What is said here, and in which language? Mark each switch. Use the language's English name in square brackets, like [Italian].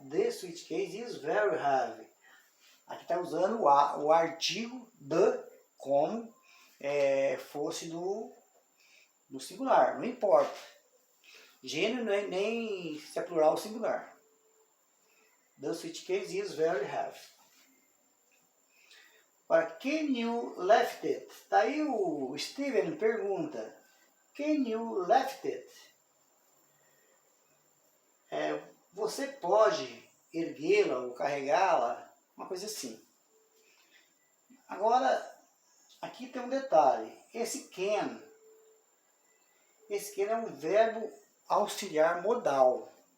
[English] The suitcase is very heavy. [Portuguese] Aqui está usando o artigo the como fosse no singular. Não importa. Gênero nem se é plural ou singular. [English] The suitcase is very heavy. [Portuguese] Agora, [English] can you lift it? [Portuguese] Daí o Steven pergunta, [English] can you lift it? [Portuguese] Você pode erguê-la ou carregá-la? Uma coisa assim. Agora, aqui tem um detalhe. Esse can é um verbo auxiliar modal.